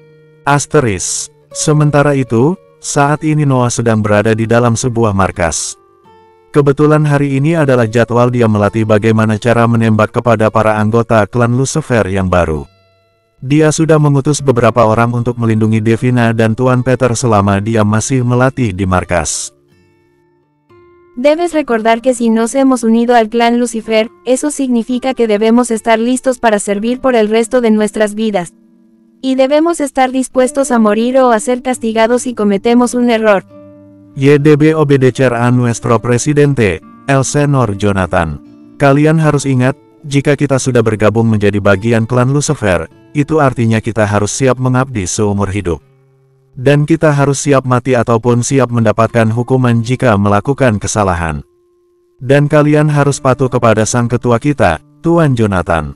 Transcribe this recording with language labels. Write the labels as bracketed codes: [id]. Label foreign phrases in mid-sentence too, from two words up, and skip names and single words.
[id] Sementara itu, saat ini Noah sedang berada di dalam sebuah markas. Kebetulan hari ini adalah jadwal dia melatih bagaimana cara menembak kepada para anggota klan Lucifer yang baru. Dia sudah mengutus beberapa orang untuk melindungi Devina dan Tuan Peter selama dia masih melatih di markas. [es] Debes recordar que si nos hemos unido al clan Lucifer, eso significa que debemos estar listos para servir por el resto de nuestras vidas. Y debemos estar dispuestos a morir o a ser castigados si cometemos un error. YDB obedecer a nuestro presidente, el Senor Jonathan. [id] Kalian harus ingat, jika kita sudah bergabung menjadi bagian klan Lucifer, itu artinya kita harus siap mengabdi seumur hidup. Dan kita harus siap mati ataupun siap mendapatkan hukuman jika melakukan kesalahan. Dan kalian harus patuh kepada sang ketua kita, Tuan Jonathan.